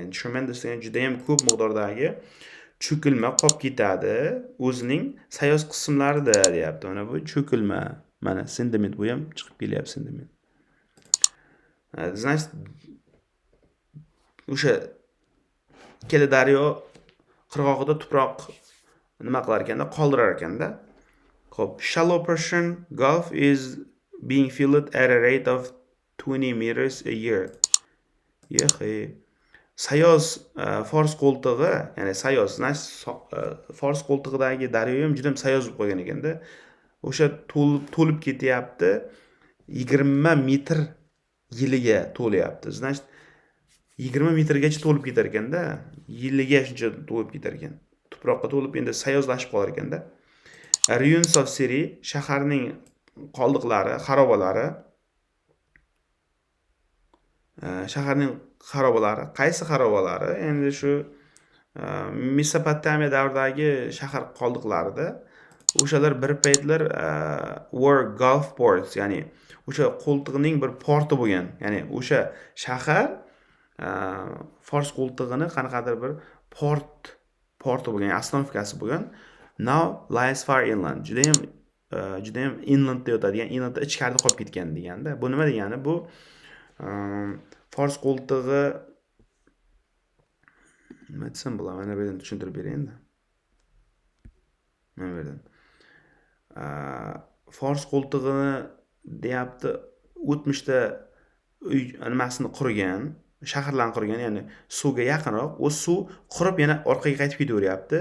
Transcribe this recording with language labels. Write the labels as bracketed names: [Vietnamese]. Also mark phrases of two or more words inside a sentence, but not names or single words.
[Uzbek] Tremendous degan juda ham ko'p miqdordagi cho'kilma qolib ketadi o'zining sayoz qismlarida deyapti. Mana bu cho'kilma. Mana sediment bu ham chiqib kelyapti sediment. Значит, o'sha ikkala daryo qirg'og'ida tuproq nima qilar ekanda, qoldirar ekanda. Xo'p, [English] shallow Persian Gulf is being filled at a rate of 20 meters a year. [Uzbek] Sayoz Fors qo'ltig'i, ya'ni sayoz, Fors qo'ltig'idagi daryo ham juda ham sayoz bo'lib qolgan ekanda. O'sha to'lib ketyapti. 20 metr yiliga to'layapti. Значит, 20 metrgacha to'lib ketar ekanda, yiliga shuncha to'lib ketar ekan. Tuproqqa to'lib endi sayozlashib qolar ekanda. [English] Ruins of City, [Uzbek] shaharning qoldiqlari, xarobalari. Qaysi xarobalari? Endi shu Mesopotamiya davridagi shahar qoldiqlarida o'shalar bir paytlar [English] were Gulf ports, [Uzbek] ya'ni o'sha qo'ltig'ining bir porti bo'lgan. Ya'ni o'sha shahar Fors qo'ltig'ini qanaqadir bir porti bo'lgan, ostanovkasi bo'lgan. [English] Now lies far inland. [Uzbek] Juda ham inlandda yotadigan, inlandda ichkarida qolib ketgan deganda. Bu nima degani? Bu Fors qo'ltig'i nima desam bo'ladi? Mana bu yerdan tushuntirib beray endi. Mana bu yerdan. Fors qo'ltig'ini deyapti, o'tmishda nimasini qurgan, shaharlarni qurgan, ya'ni suvga yaqinroq, o suv qurib yana orqaga qaytib ketaveryapti.